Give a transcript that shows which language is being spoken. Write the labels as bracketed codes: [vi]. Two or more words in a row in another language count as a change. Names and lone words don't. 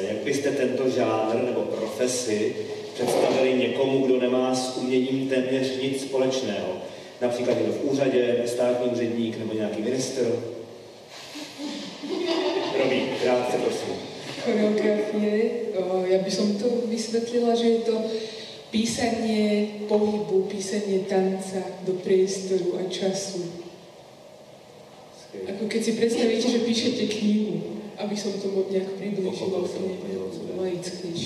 [cs] Jak byste tento žánr nebo profesi představili někomu, kdo nemá s uměním téměř nic společného? Například někdo v úřadě, státní úředník nebo nějaký ministr? Robí, krátce prosím. Choreografie, [sk] ja by som to vysvetlila, že je to písanie pohybu, písanie tanca do priestoru a času. Ako keď si predstavíte, že píšete knihu, aby som to nejak priblížila laickejšie.